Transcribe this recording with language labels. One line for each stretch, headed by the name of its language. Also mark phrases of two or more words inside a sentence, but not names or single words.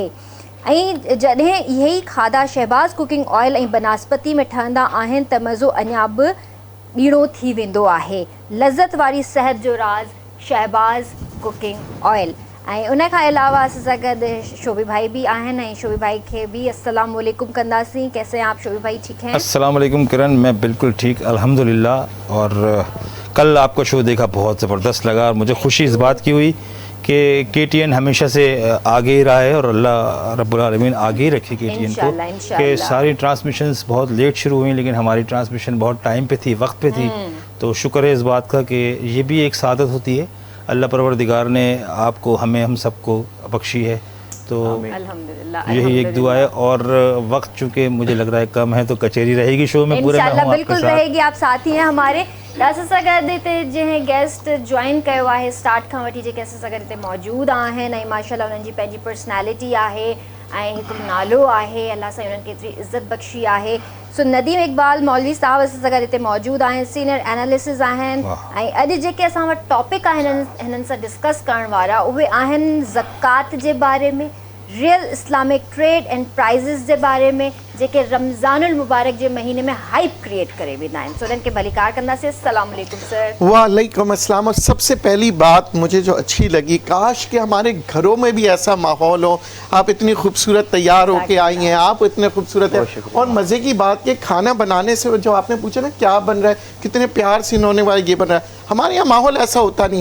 Sindhi: ऐं जॾहिं इहे ई खाधा शहबाज़
English: cooking oil
Sindhi: ऐं बनस्पति में ठहंदा आहिनि त मज़ो अञा बि ॿीणो थी वेंदो आहे। लज़त वारी सेहत जो राज़ शहबाज़ कुकिंग ऑयल। ऐं उन खां अलावा असां सां गॾु शोबी भाई भी आहिनि ऐं शोबी भाई खे भी
Arabic: السلام عليكم
Sindhi: कंदासीं।
Hindi: कैसे हैं आप शोबी भाई, ठीक हैं?
Arabic: السلام عليكم
Hindi: किरण, मैं बिल्कुल ठीक अल्हम्दुलिल्लाह। और कल आपका शो देखा, बहुत ज़बरदस्त लगा और मुझे खुशी इस बात की हुई कि KTN हमेशा से आगे ही रहा है और
Arabic: الله رب العالمين
Hindi: आगे ही रखे KTN को। कि सारी ट्रांसमिशंस बहुत लेट शुरू हुई लेकिन हमारी ट्रांसमिशन बहुत टाइम पे थी, वक्त पे थी। तो शुक्र है इस बात का कि ये भी एक सादत होती है अल्लाह परवरदिगार ने आपको हमें हम सबको बख्शी है। तो अल्हम्दुलिल्लाह यही एक दुआ है। और वक्त चूँकि मुझे लग रहा है कम है, तो कचेरी रहेगी शो में पूरे, मैं हूँ इंशाल्लाह आपके बिल्कुल साथ। रहेगी, आप साथी हैं हमारे।
Sindhi: कैसे सगर देते जंहिं गेस्ट ज्वाइन कयो आहे स्टार्ट खां वठी, जे कैसे सगर हिते मौजूद आहिनि ऐं माशाल्लाह उन्हनि जी पंहिंजी पर्सनैलिटी आहे ऐं हिकिड़ो नालो आहे, अल्लाह सां उन्हनि खे एतिरी इज़त बख़्शी आहे। सो नदीम इक़बाल मौलवी साहब असां सां गॾु हिते मौजूद आहिनि,
English: senior analysis
Sindhi: आहिनि ऐं अॼु जेके असां वटि टॉपिक आहिनि हिननि सां डिस्कस करण वारा उहे आहिनि ज़कात जे बारे में,
English: real Islamic trade and prices
Sindhi: जे बारे में, जेके रमज़ानुल मुबारक जे महीने में हाइप क्रिएट करे वेंदा आहिनि। सो उन्हनि खे भलीकार कंदासीं।
Arabic: السلام عليكم सर। وعليكم السلام.
Hindi: और सबसे पहली बात मुझे जो अच्छी लगी, काश कि हमारे घरों में भी ऐसा माहौल हो। आप इतनी खूबसूरत तैयार होके आई हैं, आप इतने खूबसूरत हैं। और मज़े की बात कि खाना बनाने से जो आपने पूछा ना क्या बन रहा है, कितने प्यार से इन्होंने वाला ये बन रहा है, हमारे यहाँ माहौल ऐसा होता नहीं।